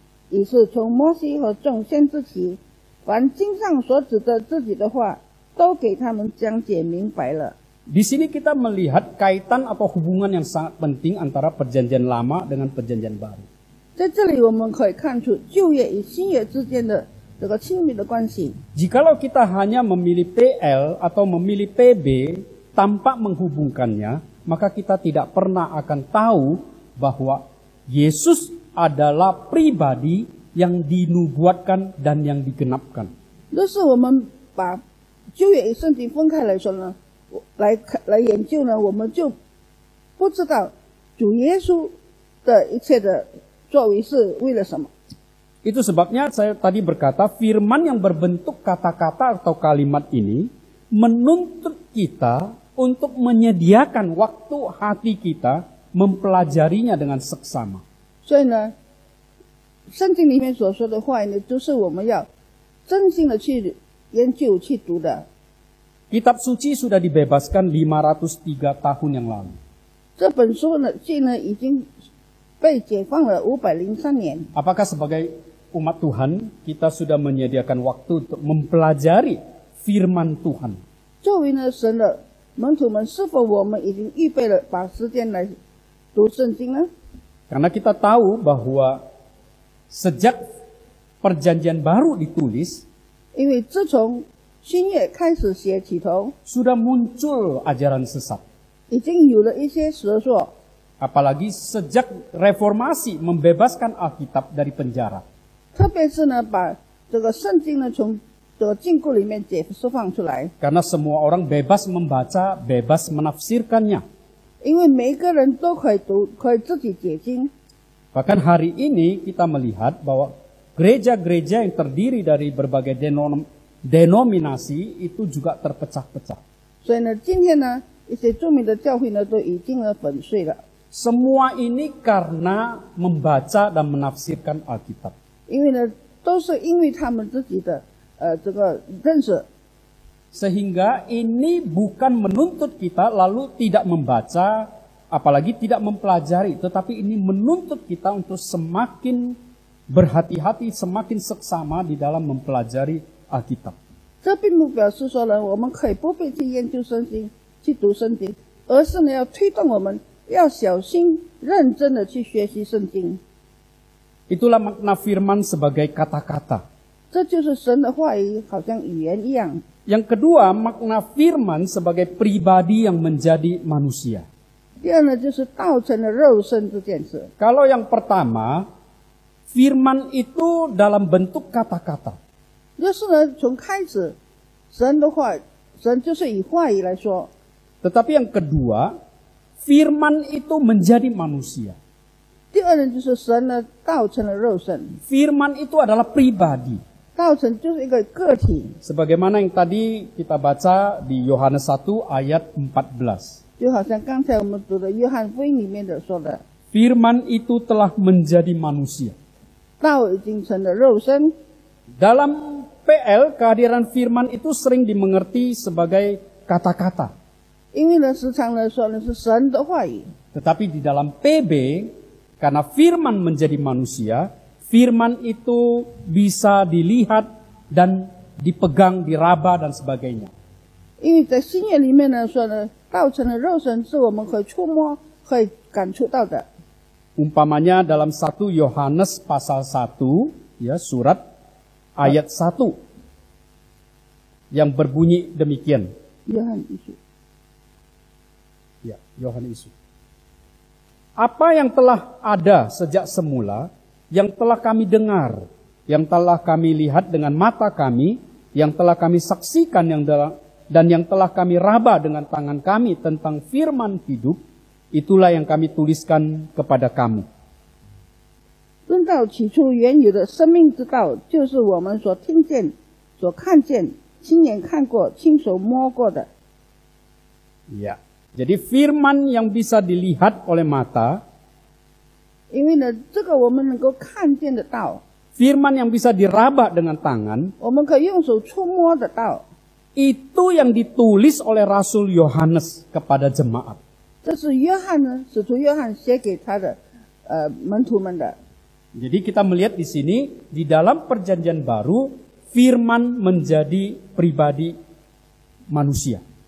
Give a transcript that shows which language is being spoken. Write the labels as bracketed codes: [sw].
[zh] 于是从摩西和众先知起，凡经上所指着自己的话，都给他们讲解明白了。” [id] Di sini kita melihat kaitan atau hubungan yang sangat penting antara perjanjian lama dengan perjanjian baru. [zh] 在这里我们可以看出旧约与新约之间的这个亲密的关系。 [id] Jikalau kita hanya memilih PL atau memilih PB tanpa menghubungkannya, maka kita tidak pernah akan tahu bahwa Yesus adalah pribadi yang dinubuatkan dan yang digenapkan. [zh] 若是我们把旧约与圣经分开来说呢，来研究呢，我们就不知道主耶稣的一切的作为是为了什么。 [id] Itu sebabnya saya tadi berkata firman yang berbentuk kata-kata atau kalimat ini menuntut kita untuk menyediakan waktu hati kita mempelajarinya dengan seksama. [zh] 所以呢，圣经里面所说的话呢，就是我们要真心的去研究、去读的。 [id] Kitab suci sudah dibebaskan 503 tahun yang lalu. [zh] 这本书呢，已经被解放了503年。 [id] Apakah sebagai umat Tuhan kita sudah menyediakan waktu untuk mempelajari firman Tuhan? [zh] 作为呢神的门徒们，是否我们已经预备了把时间来读圣经呢？ [id] Karena kita tahu bahwa sejak perjanjian baru ditulis, [zh] 因为自从新约开始写起头， [id] sudah muncul ajaran sesat. [zh] 已经有了一些蛇说， [id] Apalagi sejak reformasi membebaskan Alkitab dari penjara. [zh] 特别是呢把这个圣经呢从这个禁锢里面释放出来， [id] Karena semua orang bebas membaca, bebas menafsirkannya. [zh] 因为每一个人都可以读，可以自己解经。 [id] Bahkan hari ini kita melihat bahwa gereja-gereja yang terdiri dari berbagai denominasi itu juga terpecah-pecah. [zh] 所以呢，今天呢一些著名的教会呢都已经粉碎了， [id] Semua ini karena membaca dan menafsirkan Alkitab. [zh] 因为呢都是因为他们自己的这个认识。 [id] Sehingga ini bukan menuntut kita lalu tidak membaca, apalagi tidak mempelajari. Tetapi ini menuntut kita untuk semakin berhati-hati, semakin seksama di dalam mempelajari Alkitab. [zh] 这并不表示说呢，我们可以不必去研究圣经、去读圣经，而是呢要推动我们要小心、认真的去学习圣经。 [id] Itulah makna firman sebagai kata-kata. [zh] 这就是神的话语，好像语言一样。 [id] Yang kedua, makna firman sebagai pribadi yang menjadi manusia. [zh] 第二呢，就是道成了肉身这件事。 [id] Kalau yang pertama, firman itu dalam bentuk kata-kata. [zh] 就是呢，从开始，神的话，神就是以话语来说。 [id] Tetapi yang kedua, firman itu menjadi manusia. [zh] 第二呢，就是神呢道成了肉身， [id] Firman itu adalah pribadi. [zh] 道成就是一个个体， [id] Sebagaimana yang tadi kita baca di Yohanes 1 ayat 14. [zh] 就好像刚才我们读的约翰福音里面的说的， [id] Firman itu telah menjadi manusia. [zh] 道已经成了肉身。 [id] Dalam PL, kehadiran firman itu sering dimengerti sebagai kata-kata. [zh] 因为呢，时常呢说的是神的话语， [id] Tetapi di dalam PB, karena firman menjadi manusia, firman itu bisa dilihat dan dipegang, diraba dan sebagainya. [zh] 因为在新约里面呢说呢，道成了肉身是我们可以触摸、可以感触到的。 [id] Umpamanya dalam 1 Yohanes pasal 1, ya surat ayat 1 yang berbunyi demikian. [zh] 约翰一书， [id] Ya, Yohanes. Apa yang telah ada sejak semula, yang telah kami dengar, yang telah kami lihat dengan mata kami, yang telah kami saksikan dan yang telah kami raba dengan tangan kami tentang firman hidup, itulah yang kami tuliskan kepada kamu. [zh] 论到起初原有的生命之道，就是我们所听见、所看见、亲眼看过、亲手摸过的。 [id] Ya, jadi firman yang bisa dilihat oleh mata, [zh] 因为呢，这个我们能够看见得到， [id] firman yang bisa diraba dengan tangan, [zh] 我们可以用手触摸得到。 [id] itu yang ditulis oleh Rasul Yohanes kepada jemaat. [zh] 这是约翰呢，使徒约翰写给他的门徒们的。 [id] Jadi kita melihat di sini, di dalam perjanjian baru, firman menjadi pribadi manusia.